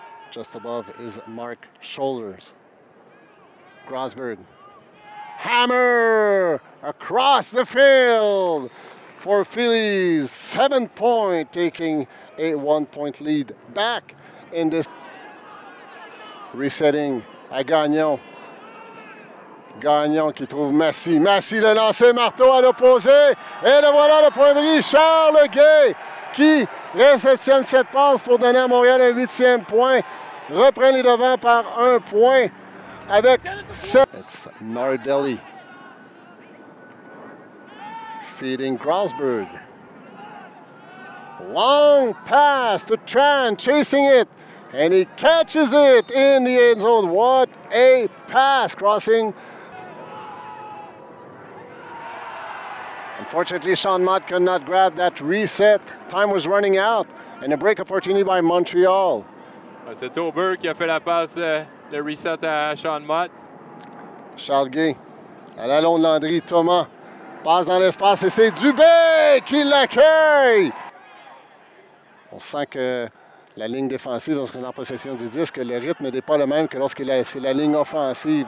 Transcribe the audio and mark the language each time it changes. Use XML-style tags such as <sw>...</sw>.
<en>Just above is Mark Shoulders. Grosberg. Hammer across the field for Phillies. 7 point, taking a 1 point lead back in this. Resetting à Gagnon.</en> <fr>Gagnon qui trouve Massy. Massy le lancer, marteau à l'opposé. Et le voilà le point bris. Charles Gay qui réceptionne cette passe pour donner à Montréal un 8e point. Reprend les devants par 1 point avec 7.</fr> <en>It's Nardelli. Feeding Grosberg. Long pass to Tran, chasing it. And he catches it in the end zone. What a pass crossing. Unfortunately, Sean Mott could not grab that reset. Time was running out. And a break opportunity by Montreal.</en> <fr>C'est Tauber qui a fait la passe, le reset à Sean Mott. Charles Gay à la Lalonde-Landry. Thomas passe dans l'espace et c'est Dubé qui l'accueille. On sent que la ligne défensive, lorsqu'on est en possession du disque, le rythme n'est pas le même que lorsque c'est la ligne offensive.</fr>